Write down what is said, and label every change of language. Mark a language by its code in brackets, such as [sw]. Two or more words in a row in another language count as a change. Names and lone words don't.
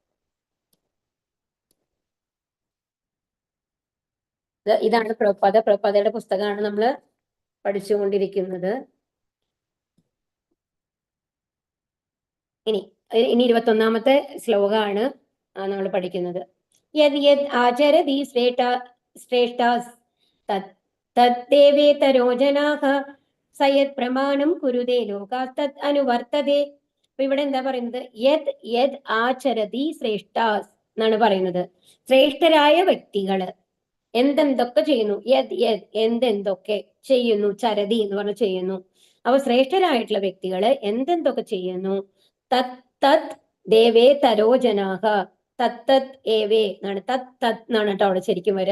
[ml] ഇതാണ് പ്രഭുപാദയുടെ പുസ്തകമാണ് നമ്മൾ പഠിച്ചുകൊണ്ടിരിക്കുന്നത്. ഇനി 21ാമത്തെ ശ്ലോകമാണ് നമ്മൾ പഠിക്കുന്നത്. [sa] യത് യത് ആചരതി ശ്രേഷ്ഠാസ് തദ്ദേവേതരോ ജനാഃ സയത് പ്രമാണം കുരുതേ ലോകാസ്തത് അനുവർത്തതേ. [ml] അപ്പൊ ഇവിടെ എന്താ പറയുന്നത്? [sa] യത് യത് ആചരതി ശ്രേഷ്ഠാസ് [ml] എന്നാണ് പറയുന്നത്. ശ്രേഷ്ഠരായ വ്യക്തികള് എന്തെന്തൊക്കെ ചെയ്യുന്നു, [sa] യത് യത് [ml] എന്തെന്തൊക്കെ ചെയ്യുന്നു, ചരതി എന്ന് പറഞ്ഞ ചെയ്യുന്നു. അപ്പൊ ശ്രേഷ്ഠരായിട്ടുള്ള വ്യക്തികള് എന്തെന്തൊക്കെ ചെയ്യുന്നു, [sa] തത് തത് ദേവേ തരോ ജനാഹ, തത്തത് ഏവേ [ml] എന്നാണ്, [sa] തത് തത് [ml] എന്നാണ് കേട്ടോ അവിടെ ശരിക്കും വരിക.